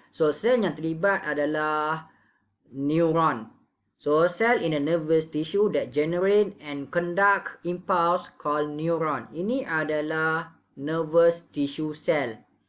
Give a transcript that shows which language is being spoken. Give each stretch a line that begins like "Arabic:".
Malay: So sel yang terlibat adalah neuron.
English: So cell in a nervous tissue that generate and conduct impulse called neuron.
Malay: Ini adalah nervous tissue cell.